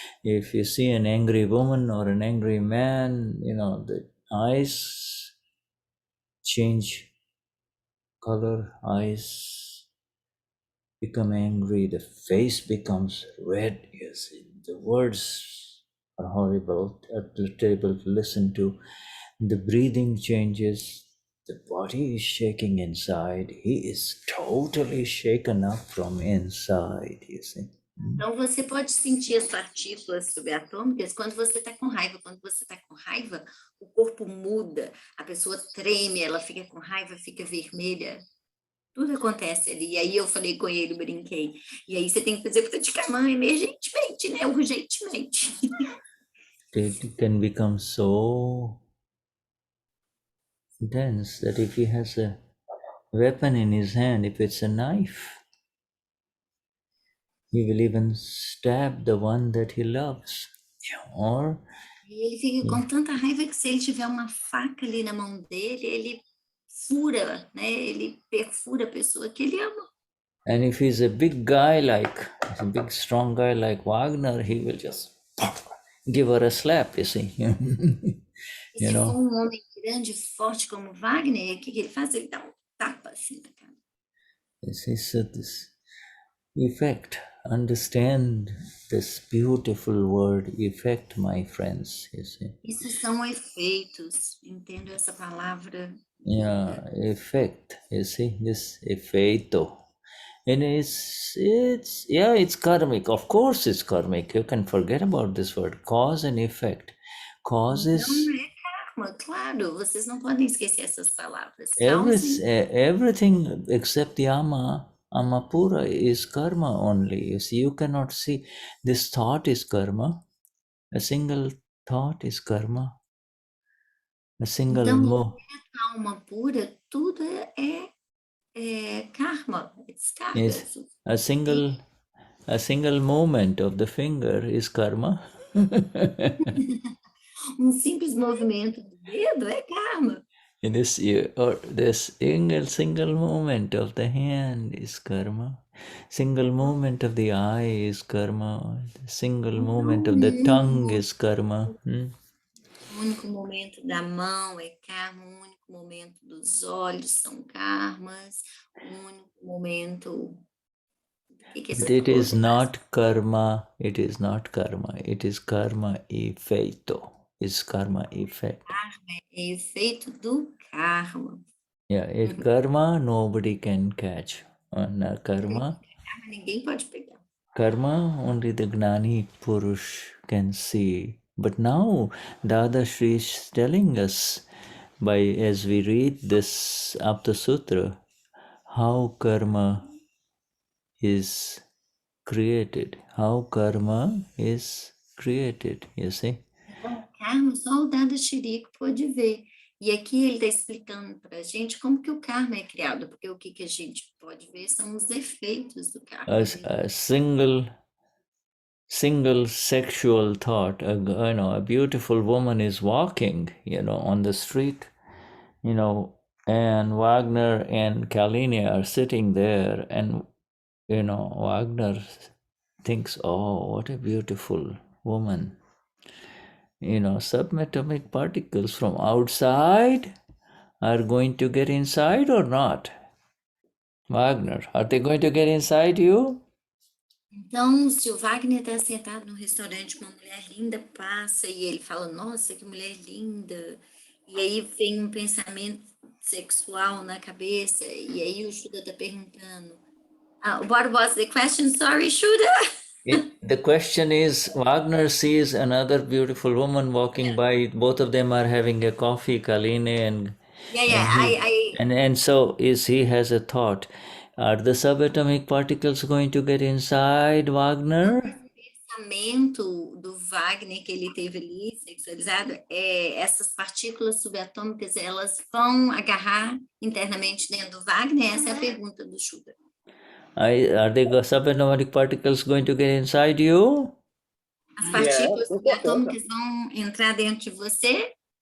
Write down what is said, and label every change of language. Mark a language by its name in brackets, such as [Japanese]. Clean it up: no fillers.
[English] If you see an angry woman or an angry man, the eyes change color, eyes become angry, the face becomes red. You see, the words are horrible, terrible to listen to. The breathing changes, the body is shaking inside. He is totally shaken up from inside, you see. [Portuguese] Então, você pode sentir as partículas subatômicas quando você está com raiva. Quando você está com raiva, o corpo muda, a pessoa treme, ela fica com raiva, fica vermelha. Tudo acontece ali. E aí eu falei com ele, brinquei. E aí você tem que fazer praticamente emergentemente, né? Urgentemente. [English] It can become so dense that if he has a weapon in his hand, if it's a knife, he will even stab the one that he loves. Or [Portuguese] ele fica com tanta raiva que se ele tiver uma faca ali na mão dele, ele fura, né? Ele perfura a pessoa que ele ama. [English] And if he's a big guy a big strong guy like Wagner, he will just give her a slap, you see. [Portuguese] E se for um homem grande, forte como Wagner, o que ele faz? Ele dá tapa assim na cara. [English] This is this effect. Understand this beautiful word, effect, my friends, you see. [Portuguese] Isso são efeitos. Entendo essa palavra. [English] Yeah, effect, you see, this efeito. And it's karmic. Of course it's karmic. You can forget about this word, cause and effect. Cause is... [Portuguese] Não é karma, claro. Vocês não podem esquecer essas palavras. [English] Everything except the Amapura is karma only. You see, you cannot see. This thought is karma. A single thought is karma. A single [Portuguese] Então, a alma pura, tudo é karma. [English] It's karma. Yes. A single movement of the finger is karma. [Portuguese] Simples movimento do dedo é karma. [English] In this or this single movement of the hand is karma. Single movement of the eye is karma. Single movement of the tongue is karma. [Portuguese] O único momento da mão é karma, o único momento dos olhos são karmas, o único momento. [English] But it is not karma. It is not karma. It is karma efeito. It's karma effect. [Portuguese] É efeito do karma. [English] Yeah, it karma nobody can catch. Karma. [Portuguese] Ninguém pode pegar. [English] Karma only the Gnani Purush can see. But now Dadashri is telling us as we read this Aptasutra how karma is created. How karma is created, you see? [Portuguese] Karma, só o Dadashri pode ver. E aqui ele está explicando para a gente como que o karma é criado, porque o que a gente pode ver são os efeitos do karma. [English] A single sexual thought, a beautiful woman is walking, on the street, and Wagner and Kalini are sitting there, and, Wagner thinks, oh, what a beautiful woman. Subatomic particles from outside are going to get inside or not? Wagner, are they going to get inside you? [Portuguese] Então, se o Wagner está sentado no restaurante, uma mulher linda passa e ele fala, nossa, que mulher linda. E aí vem um pensamento sexual na cabeça, e aí o Shuddha está perguntando, [English] what was the question? Sorry, Shuddha. The question is, Wagner sees another beautiful woman walking by. Both of them are having a coffee, Kaline and and so he has a thought. Are the subatomic particles going to get inside Wagner? [Portuguese] O pensamento do Wagner que ele teve ali, sexualizado, essas partículas subatômicas, elas vão agarrar internamente dentro do Wagner? Essa é a pergunta do Shuddha. [English] Are the subatomic particles going to get inside you? [Portuguese] As partículas subatômicas vão entrar dentro de você?